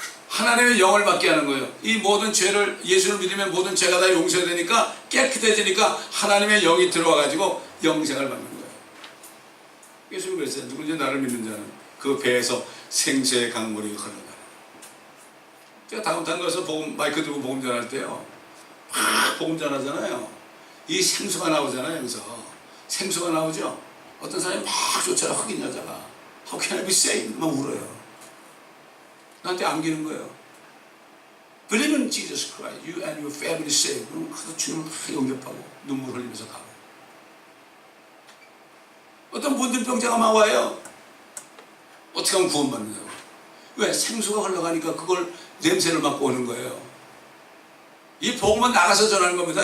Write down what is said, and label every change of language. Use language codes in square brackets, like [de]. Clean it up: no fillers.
[ko] 하나님의 영을 받게 하는 거예요. 이 모든 죄를 예수를 믿으면 모든 죄가 다 용서되니까 깨끗해지니까 하나님의 영이 들어와 가지고 영생을 받는 거예요. 예수는 그랬어요. 누구든지 나를 믿는 자는 그 배에서 생수의 강물이 흘러가. 제가 다운타운 가서 마이크 들고 복음 전할 때요, 막 복음 전하잖아요. 이 생수가 나오잖아요. 여기서 생수가 나오죠. 어떤 사람이 막 쫓아라. 흑인 여자가 [en] How can I be saved? [ko] 막 울어요. 나한테 안기는 거예요. [en] Believe in Jesus Christ, you and your family saved. [ko] 그럼 가서 주님을 막 영접하고 눈물 흘리면서 가고. 어떤 문둥병자가 막 와요. 어떻게 하면 구원받느냐고. 왜? 생수가 흘러가니까 그걸 냄새를 맡고 오는 거예요. 이 복음은 나가서 전하는 겁니다.